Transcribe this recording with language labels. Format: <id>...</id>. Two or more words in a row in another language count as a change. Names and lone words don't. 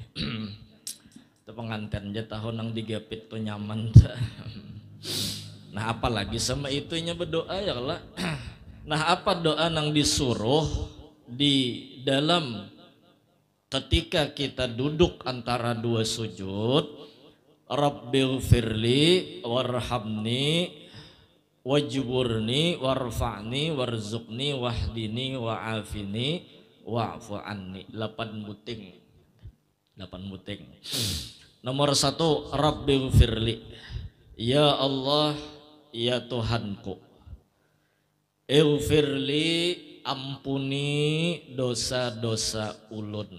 <bjn>Itu pengantin aja tahun nang digapit tuh nyaman. Nah apalagi sama itunya berdoa</bjn> <ar>يا الله.</ar> <bjn>Nah apa doa nang disuruh di dalam ketika kita duduk antara dua sujud,</bjn> <ar>رب اغفر لي وارحمني واجبرني وارفعني وارزقني واهدني وعافني واعف عني.</ar> <bjn>8 buting. Nomor 1, Rabbighfirli.</bjn> <ar>يا الله,</ar> <bjn>ya Tuhanku. Ighfirli, ampuni dosa-dosa ulun.</bjn>